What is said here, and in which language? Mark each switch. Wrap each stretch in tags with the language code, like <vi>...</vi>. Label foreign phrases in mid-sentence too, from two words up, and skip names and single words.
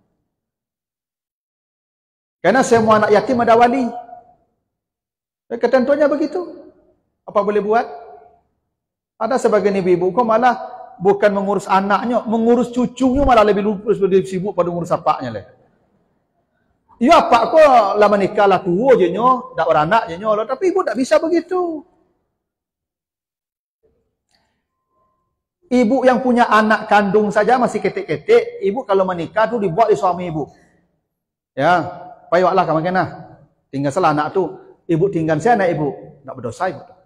<id>Karena semua anak yatim ada wali. Ketentuannya begitu. Apa boleh buat? Ada sebagian ibu-ibu kok malah bukan mengurus anaknya, mengurus cucunya malah lebih sibuk pada mengurus apaknya leh.</id> <min>Ya apa kok lama nikah lah tua je nyo, dak beranak je nyo,</min> <id>tapi ibu tak bisa begitu. Ibu yang punya anak kandung saja masih ketik-ketik, ibu kalau menikah tu dibuat oleh suami ibu. Ya, payahlah kamu kena. Tinggal salah anak tu, ibu tinggal saya anak ibu, tak berdosa ibu.</id>